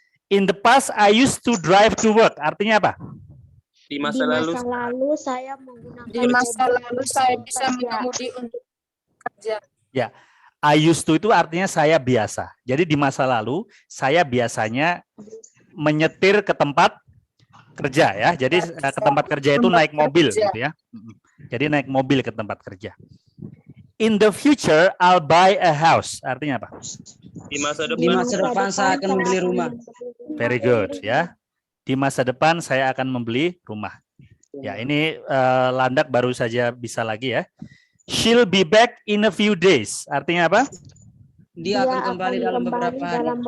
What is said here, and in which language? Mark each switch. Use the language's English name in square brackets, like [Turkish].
[English] In the past I used to drive to work. [Indonesian] Artinya apa? Di masa lalu saya menggunakan Di masa lalu saya bisa mengemudi untuk kerja. Ya, [English] I used to [Indonesian] itu artinya saya biasa. Jadi di masa lalu saya biasanya menyetir ke tempat kerja ya. Jadi ke tempat kerja itu naik mobil gitu ya. Jadi naik mobil ke tempat kerja. [English] In the future I'll buy a house. [Indonesian] Artinya apa? Di masa depan saya akan membeli rumah. [English] Very good ya. [Indonesian] Di masa depan saya akan membeli rumah. Ya, ini Landak baru saja bisa lagi ya. [English] She'll be back in a few days. [Indonesian] Artinya apa? Dia akan kembali dalam beberapa hari.